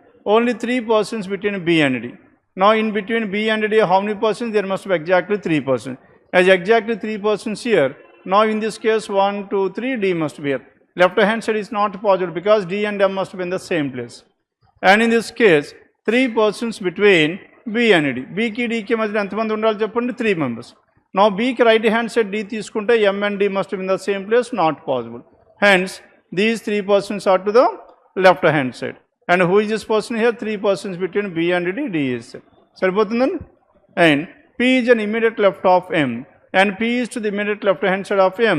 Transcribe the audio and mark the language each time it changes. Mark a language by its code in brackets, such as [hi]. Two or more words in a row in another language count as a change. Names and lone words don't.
[en] Only 3 persons between B and D. Now in between B and D, how many persons? There must be exactly 3 persons. As exactly 3 persons here, now in this case 1, 2, 3, D must be here. Left hand side is not possible because D and M must be in the same place. And in this case, 3 persons between B and D. [te] B కి D కి మధ్య ఎంతమంది ఉండాలి చెప్పండి? [en] 3 members. Now B ki right hand side D తీసుకుంటే M and D must be in the same place, not possible. Hence, these 3 persons are to the left hand side. And who is this person here? 3 persons between B and D, D is there. [te] సరిపోతుందండి? [en] And P is an immediate left of M, and P is to the immediate left hand side of M.